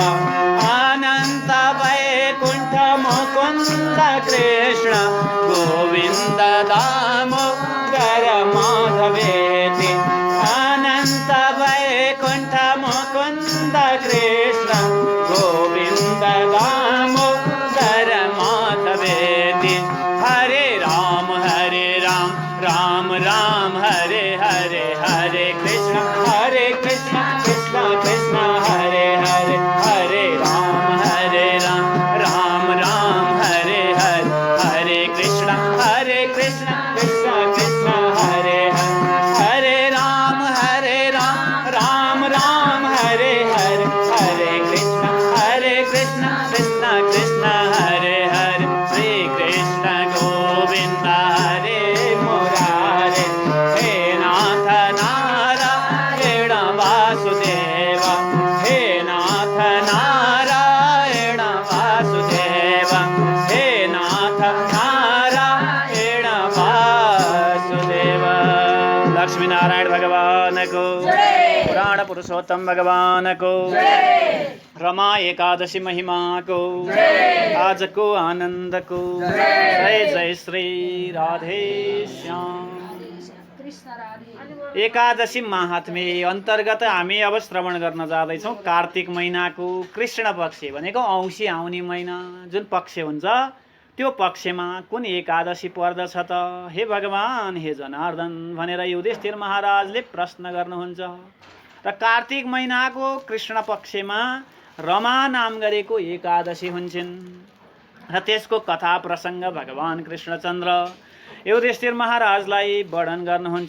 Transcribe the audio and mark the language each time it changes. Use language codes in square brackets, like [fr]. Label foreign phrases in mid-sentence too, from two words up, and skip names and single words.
[sa] अनंत वैकुंठ मुकुंद कृष्ण गोविंद दामोदर माधवेति। अनंत वैकुंठ मुकुंद कृष्ण गोविंद दामोदर माधवेति। हरे राम राम राम हरे हरे, हरे कृष्ण कृष्ण कृष्ण हरे हरे, हरे राम राम राम हरे हरे, हरे कृष्ण कृष्ण कृष्ण हरे हरे, हरे राम राम राम हरे हरे, हरे कृष्ण कृष्ण कृष्ण हरे हरे। श्री कृष्ण गोविंद हरे मुरारे हे नाथ नारायण वासुदेव, हे नाथ नारायण वासुदेव, हे नाथ नारायण वासुदेव। [ne] लक्ष्मी नारायण भगवान को, पुराण पुरुषोत्तम भगवान को, रमा एकादशी महिमा को, आज को आनंद को। जय जय श्री राधे श्याम। एकादशी महात्म्य अन्तर्गत हामी अब श्रवण गर्न जाँदैछौँ कार्तिक महिनाको कृष्ण पक्ष भनेको औँसी आउने महिना जुन पक्ष हुन्छ त्यो पक्षमा कुन एकादशी पर्दछ त हे भगवान हे जनार्दन भनेर युधिष्ठिर महाराजले प्रश्न गर्नुहुन्छ। र कार्तिक महिनाको कृष्ण पक्षमा रमा नाम गरेको एकादशी हुन्छन् र त्यसको कथा प्रसङ्ग भगवान कृष्णचन्द्र युधिष्ठिर महाराजलाई वर्णन गर्नुहुन्छ।